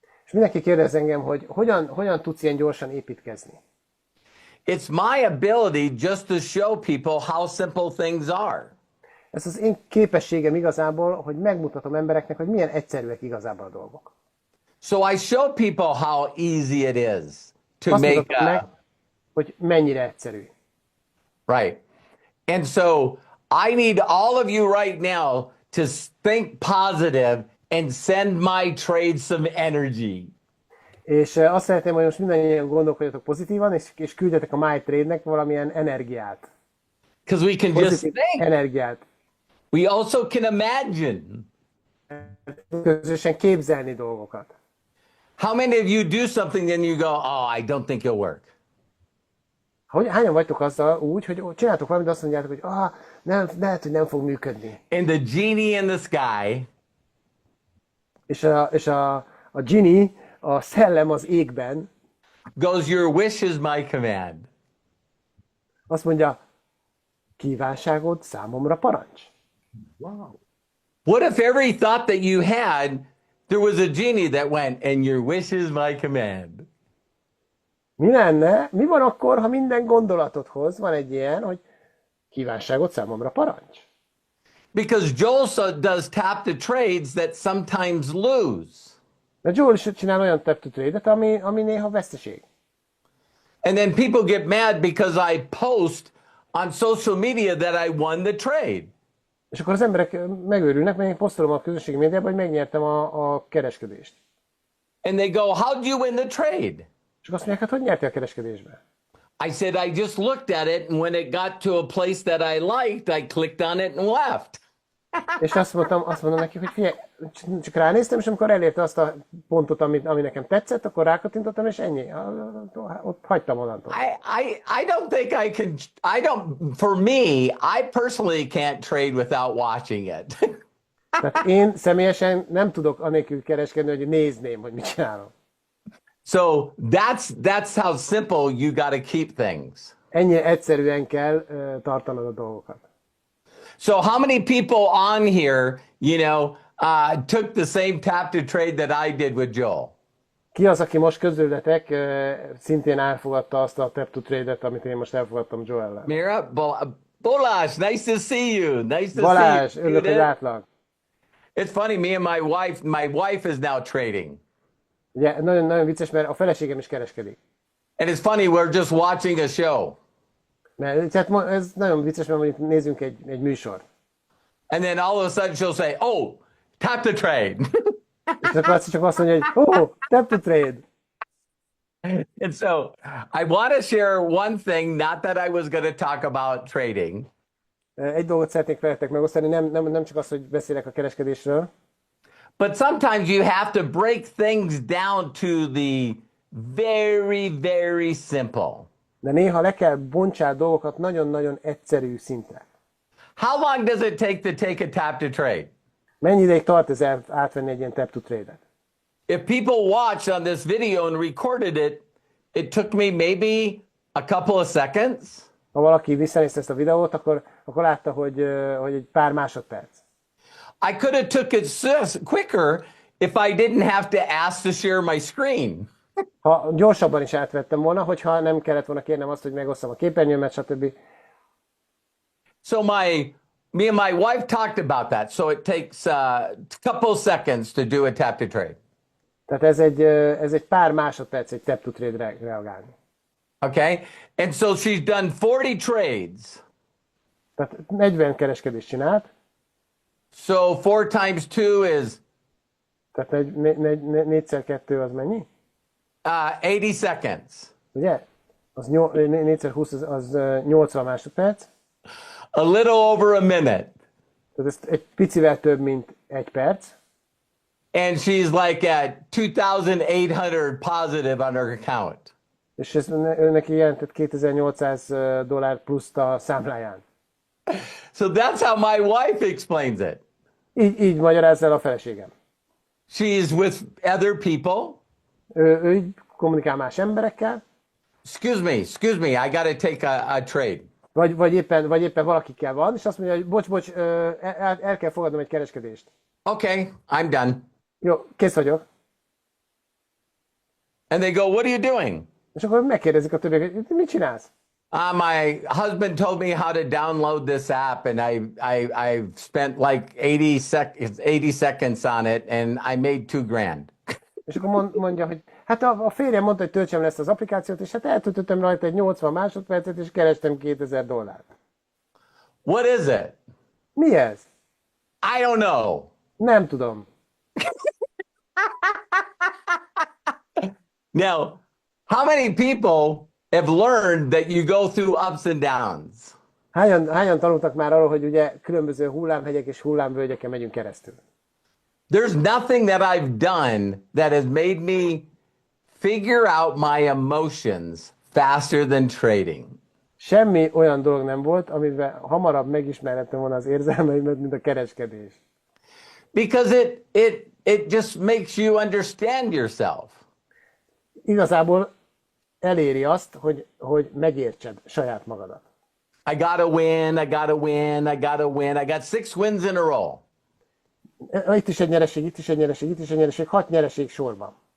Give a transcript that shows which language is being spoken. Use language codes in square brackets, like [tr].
[hu] És mindenki kérdez engem, hogy hogyan tudsz ilyen gyorsan építkezni? [en] It's my ability just to show people how simple things are. [hu] Ez az én képességem igazából, hogy megmutatom embereknek, hogy milyen egyszerűek igazából a dolgok. [en] So I show people how easy it is to [hu] Azt [en] make [hu] mutatom meg, hogy mennyire egyszerű. [en] right. And so I need all of you right now to think positive and send my trade some energy. [hu] És azt szeretném, hogy most mindannyian gondolkodjatok pozitívan, és küldjetek a My Trade-nek valamilyen energiát. [en] Because we can just [hu] Pozitív [en] think. [hu] energiát. [en] We also can imagine. [hu] Közösen képzelni dolgokat. [en] How many of you do something and you go, oh, I don't think it'll work? [hu] Hányan vagytok azzal úgy, hogy csináltok valamit, de azt mondjátok, hogy lehet, hogy nem fog működni. [en] And the genie in the sky [hu] És a genie, a szellem az égben [en] goes, your wish is my command. [hu] azt mondja, kívánságod számomra parancs. [en] Wow. What if every thought that you had, there was a genie that went, and your wish is my command? [hu] Mi lenne? Mi van akkor, ha minden gondolatodhoz van egy ilyen, hogy kívánságod számomra parancs? [en] Because Joel does tap the trades that sometimes lose. [hu] Mert Joel is csinál olyan tap to trade-et, ami néha veszteség. [en] And then people get mad because I post on social media that I won the trade. [hu] És akkor az emberek megőrülnek, mert én posztolom a közösségi médiában, hogy megnyertem a kereskedést. [en] And they go, how'd you win the trade? [hu] És azt mondják, hát hogy nyertél a kereskedésbe? [en] I said, I just looked at it, and when it got to a place that I liked, I clicked on it and left. [hu] És azt mondom neki, hogy figyelj, csak ránéztem, és amikor elérte azt a pontot, ami nekem tetszett, akkor rákattintottam, és ennyi. Ott hagytam onnantól. [en] I don't think I can, for me, I personally can't trade without watching it. [hu] Tehát én személyesen nem tudok anélkül kereskedni, hogy nézném, hogy mit csinálom. [en] So that's how simple you got to keep things. [hu] Ennyire egyszerűen kell tartanod a dolgokat. [en] So how many people on here, took the same tap to trade that I did with Joel? [hu] Ki az, aki most közületek szintén elfogadta azt a tap to trade-et, amit én most elfogadtam Joel-lel? [en] Mira, Balázs, nice to see you. Nice to [hu] Balázs, [en] see you. [hu] örülök, hogy látlak. [en] It's funny, me and my wife is now trading. [hu] Ugye, nagyon vicces, mert a feleségem is kereskedik. [en] And it's funny, we're just watching a show. [hu] Mert ez nagyon vicces, mert mondjuk nézzünk egy műsort. [en] And then all of a sudden she'll say, oh, tap to trade. [hu] És akkor csak azt mondja, hogy oh, tap to trade. [en] And so I want to share one thing, not that I was going to talk about trading, [hu] Egy dolgot szeretnék veletek megosztani, nem csak az, hogy beszélek a kereskedésről, [en] but sometimes you have to break things down to the very, very simple. [hu] de néha le kell bontsál dolgokat nagyon-nagyon egyszerű szintre. [en] How long does it take a tap to trade? [hu] Mennyi ideig tart ez átvenni egy ilyen tap to trade-et? [en] If people watched on this video and recorded it, it took me maybe a couple of seconds. [hu] Ha valaki visszanézte ezt a videót, akkor látta, hogy egy pár másodperc. [en] I could have took it quicker if I didn't have to ask to share my screen. [hu] Ha gyorsabban is átvettem volna, hogyha nem kellett volna kérnem azt, hogy megosszam a képernyőmet, stb. [en] So me and my wife talked about that. So it takes a couple seconds to do a tap to trade. [hu] Tehát ez egy pár másodperc egy tap to trade reagálni. [en] Okay? And so she's done 40 trades. [hu] Tehát 40 kereskedést csinált. [en] So 4 times 2 is [hu] Tehát 4x2 az mennyi? [en] 80 seconds. [hu] Ugye? Az 4x20 az 80 másodperc. [en] A little over a minute. [hu] Tehát ez egy picivel több, mint egy perc. [en] And she's like at 2,800 positive on her account. [hu] És ez neki jelentett $2,800 pluszt a számláján. [en] So that's how my wife explains it. [hu] Így magyarázza el a feleségem. [en] She is with other people. [hu] Ő így kommunikál más emberekkel. [en] Excuse me, I got to take a trade. [hu] Vagy éppen valakikkel van, és azt mondja, hogy bocs, el kell fogadnom egy kereskedést. [en] Okay, I'm done. [hu] Jó, kész vagyok. [en] And they go, what are you doing? [hu] És akkor megkérdezik a többiek, hogy mit csinálsz? [en] My husband told me how to download this app, and I've spent like 80 seconds on it, and I made $2,000. [hu] És akkor mondja, hogy hát a férjem mondta, hogy töltsem le ezt az applikációt, és hát eltöltöttem rajta egy 80 másodpercet, és kerestem $2,000. [en] What is it? [hu] Mi ez? [en] I don't know. [hu] Nem tudom. [en] Now, how many people have learned that you go through ups and downs? [hu] Hányan tanultak már arról, hogy ugye különböző hullámhegyek és hullámvölgyeken megyünk keresztül? [en] There's nothing that I've done that has made me figure out my emotions faster than trading. [hu] Semmi olyan dolog nem volt, amivel hamarabb megismerhettem volna az érzelmeimet, mint a kereskedés. [en] Because it just makes you understand yourself. [hu] Igazából eléri azt, hogy megértsed saját magadat. [en] I gotta win, I gotta win, I gotta win. I got 6 wins in a row. [hu] Itt is egy nyereség, itt is egy nyereség, itt is egy nyereség, 6 nyereség sorban.